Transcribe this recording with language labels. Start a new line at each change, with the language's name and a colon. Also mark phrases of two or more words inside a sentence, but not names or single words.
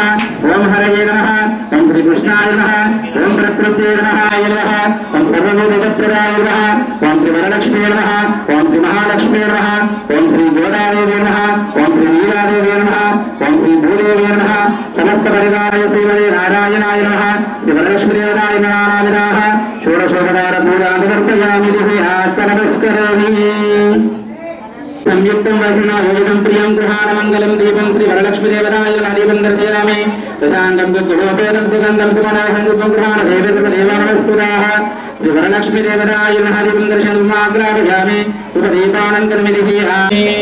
Sanskrit: ఓం హరయే నమః ఓం శ్రీకృష్ణాయ నమః ఓం ప్రకృత్యే నమః ఓం సర్వభూతప్రదాయ నమః ఓం శ్రీ వరలక్ష్మీ నమః ఓం శ్రీ మహాలక్ష్మీ నమః ఓం శ్రీ గోదాదేవి నమః ఓం శ్రీ నీలాదేవి నమః ఓం శ్రీ భూదేవి నమః సమస్త పరివారాయ శ్రీమదే నారాయణాయ నమః శ్రీ వరలక్ష్మీ దేవతాయ నమః షోడశోపచార పూజాం సమర్పయామి నమస్కరోమి संयुक्तं वैष्णवोदितं प्रियं गृहाणमङ्गलं दीपं श्री वरलक्ष्मी देवताय दीपं दर्शयामि दशाङ्गं सुगोपेतं सुगन्धं सुमनोहरं दीपं गृहाणदेवे सर्वदेवानमस्कुताः श्री वरलक्ष्मी देवताय दीपं दर्शयितुम् आग्रापयामि शुभदीपानन्तरं दीपयामि